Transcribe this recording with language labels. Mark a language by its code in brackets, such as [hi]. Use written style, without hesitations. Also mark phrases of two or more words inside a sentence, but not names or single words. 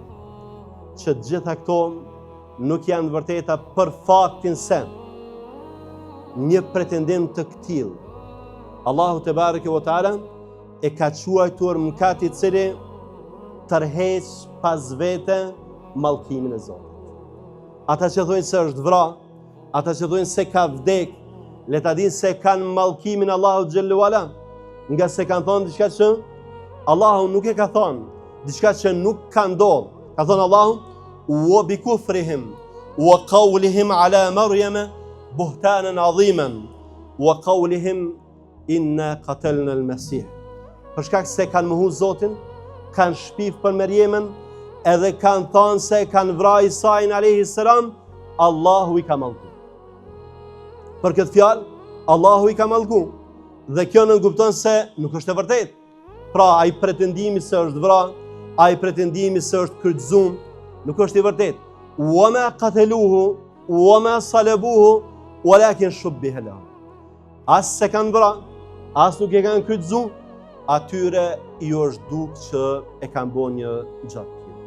[sq] Që gjitha këto nuk janë vërteta për faktin se një pretendim të këtill Allahu [ar] تبارك وتعالى [sq] e ka quajtur mëkat i cili tërheq pas vete mallkimin e Zotit. Ata që thonë se është vra, ata që thonë se ka vdek, le ta dinë se kanë mallkimin Allahu [ar] جل وعلا, [sq] nga se kanë thonë diçka që Allahu nuk e ka thonë, diçka që nuk ka ndodhur. Ka thonë Allahu: [ar] "وبكفرهم وقولهم على مريم بهتانا عظيما وقولهم إنا قتلنا المسيح." [sq] Për shkak se kanë mohu Zotin, kanë shpif për Merjemen, edhe kanë thënë se kanë vrarë Isain [ar] عليه السلام, [sq] Allahu i ka mallku. Për këtë fjalë, Allahu i ka mallku. Dhe kjo nënkupton se nuk është e vërtetë. Pra, ai pretendimi se është vrarë, ai pretendimi se është kryqëzuar, nuk është i vërtetë. [ar] وما قتلوه وما صلبوه ولكن شبه لهم. [sq] As se kanë vrarë, as nuk e kanë kryqëzuar, atyre i është duk që e kanë bërë një gjatë.